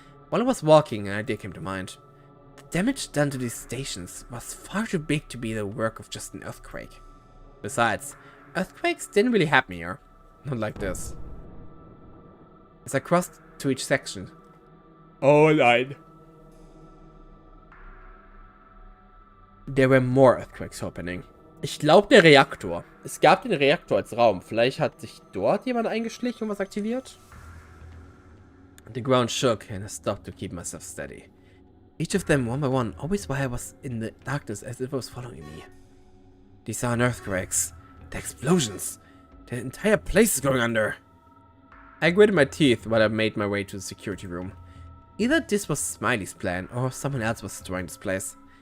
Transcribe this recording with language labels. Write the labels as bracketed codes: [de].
[en] While I was walking, an idea came to mind. The damage done to these stations was far too big to be the work of just an earthquake. Besides, earthquakes didn't really happen here. Not like this. As I crossed to each section. [de] Oh nein. [en] There were more earthquakes happening. [de] Ich glaube, der Reaktor. Es gab den Reaktor als Raum. Vielleicht hat sich dort jemand eingeschlichen und was aktiviert? [en] The ground shook and I stopped to keep myself steady. Each of them, one by one, always while I was in the darkness as if it was following me. These aren't earthquakes. The explosions. The entire place is going under. I gritted my teeth while I made my way to the security room. Either this was Smiley's plan or someone else was destroying this place.